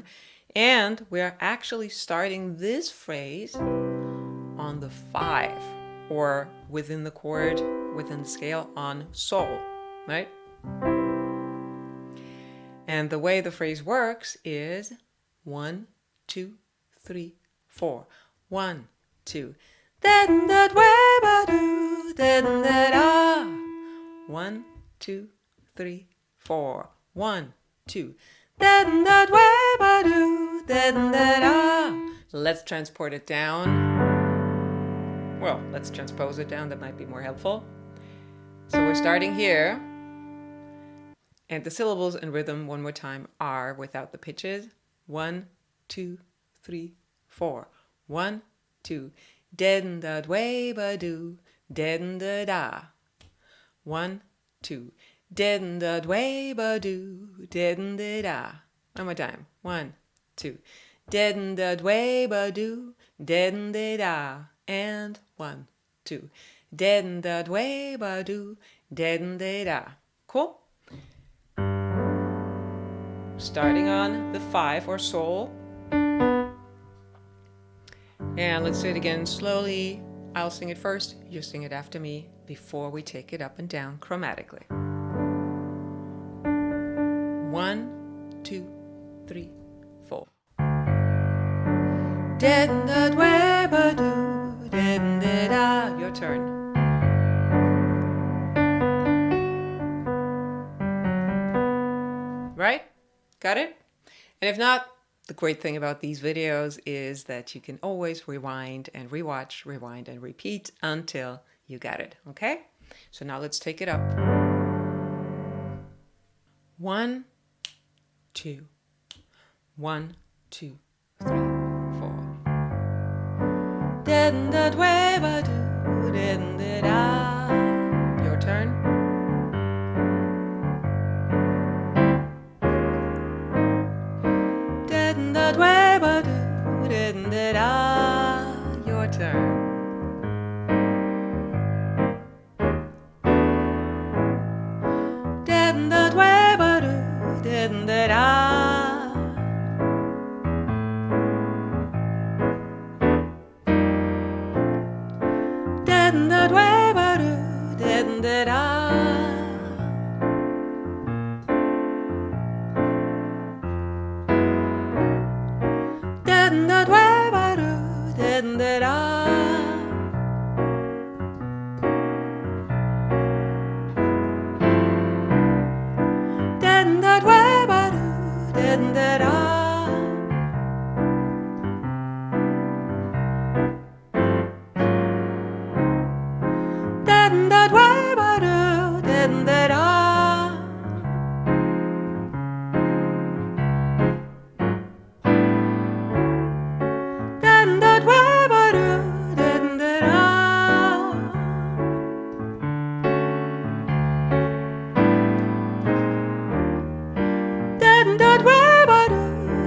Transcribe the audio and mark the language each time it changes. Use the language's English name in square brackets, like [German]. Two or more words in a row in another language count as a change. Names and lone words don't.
[English] And we're actually starting this phrase on the 5, or within the chord, within the scale on sol, right? And the way the phrase works is 1, 2, 3, 4. 1, 2. Den dat way ba do, den that ah. 1, 2, 3, 4. 1, 2. Den dat way ba do, den that ah. Let's transport it down. Well, let's transpose it down. That might be more helpful. So we're starting here. And the syllables and rhythm one more time are without the pitches. 1, 2, 3, 4. 1, 2. Den dat way ba do, den da da. 1, 2. Den dat way ba do, den da da. One more time. 1, 2. Den dat way ba do, den da da. And 1, 2. Den dat way ba do, den da da. Cool? Starting on the 5 or sol. And let's do it again slowly. I'll sing it first, you sing it after me before we take it up and down chromatically. 1, 2, 3, 4. Den dat way ba do, den da da. Your turn. Right? Got it? And if not, the great thing about these videos is that you can always rewind and rewatch, rewind and repeat until you got it, okay? So now let's take it up. 1, 2. 1, 2, 3, 4. Den dat way ba do, den da da. Your turn. Den dat way ba do, den da da. Your turn. Den dat way ba do, den da da. Den dat way ba do, den da da. Den dat way ba do, den da da. Den dat way ba do, den da da. Den dat way ba do, den da da. Den dat way ba do, den da da. Den dat way ba do,